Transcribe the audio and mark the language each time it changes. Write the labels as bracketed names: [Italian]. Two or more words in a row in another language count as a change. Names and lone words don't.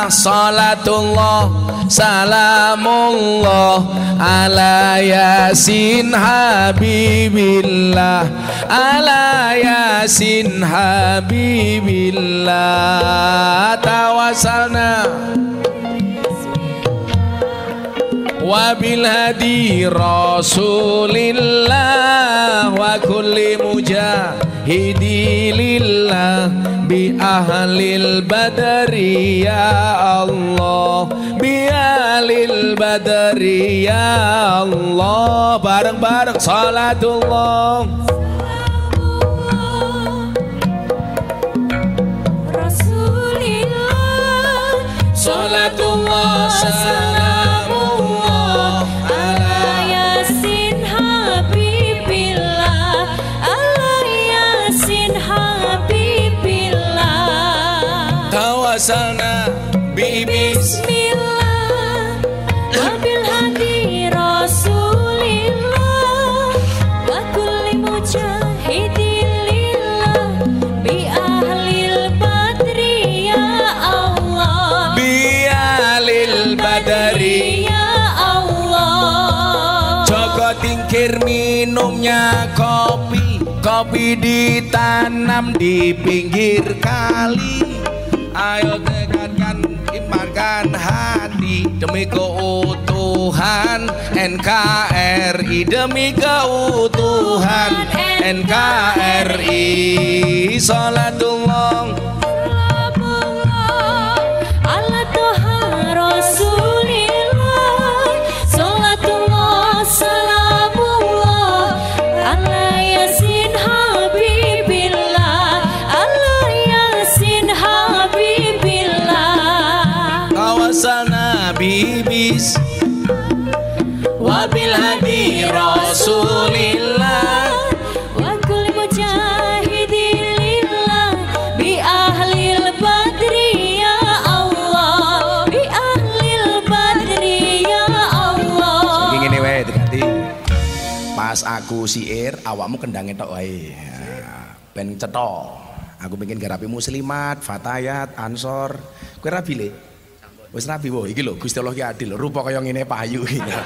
[Arabic] صلاة الله سلام الله على يس حبيب الله. على يس حبيب الله. توسلنا وبالهادي رسول الله وكل مجاهد لله بأهل البدر يا الله، بأهل البدر يا الله. Bareng-bareng صلاة الله رسول الله. صلاة الله توسلنا ب بسم الله وبال هادي رسول الله وكل مجاهدين لله بأهل البدر يا الله، بأهل البدر يا الله. [Indonesian] Joko Tingkir minumnya kopi, kopi ditanam di pinggir kali. Ayo tegakkan imankan hati demi keutuhan NKRI, demi keutuhan NKRI. [Arabic] صلاة الله على طه رسول الله. صلاة الله سلام الله على يس حبيب الله. على يس حبيب الله. توسلنا بيبس وبالهادي رسول الله وكل مجاهدين لله بأهل البدر يا الله، بأهل البدر يا الله. [Javanese] Iki ngene wae dadi pas aku siir awakmu kendange tok wae. Ben cetha. Aku pengen garapi muslimat, fatayat, ansor. Kowe rabi le? Wis rabi wo, iki lho Gusti Allah ki adil. Rupa kaya ngene payu iki.